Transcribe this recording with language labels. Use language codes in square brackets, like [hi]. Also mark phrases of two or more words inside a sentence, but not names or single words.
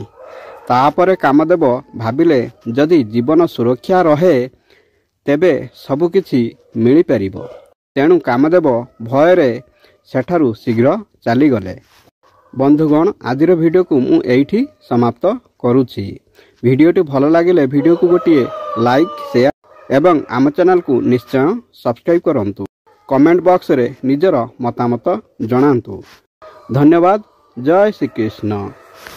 [or] ତାପରେ କାମଦେବ ଭାବିଲେ, ଯଦି ଜୀବନ ସୁରକ୍ଷା ରହେ ତେବେ ସବୁକିଛି ମିଳିପାରିବ। ତେଣୁ କାମଦେବ ଭୟରେ ସେଠାରୁ ଶୀଘ୍ର ଚାଲିଗଲେ। ବନ୍ଧୁଗଣ, ଆଜିର ଭିଡ଼ିଓକୁ ମୁଁ ଏଇଠି ସମାପ୍ତ କରୁଛି। ଭିଡିଓଟି ଭଲ ଲାଗେ ଭିଡିଓ କୁ ଗୋଟେ [en] like share [or] ଏବଂ ଆମ ଚ୍ୟାନେଲ କୁ ନିଶ୍ଚୟ ସବସ୍କ୍ରାଇବ କରନ୍ତୁ। [en] comment box [or] ରେ ନିଜର ମତାମତ ଜଣାନ୍ତୁ। ଧନ୍ୟବାଦ। ଜୟ ଶ୍ରୀ କୃଷ୍ଣ।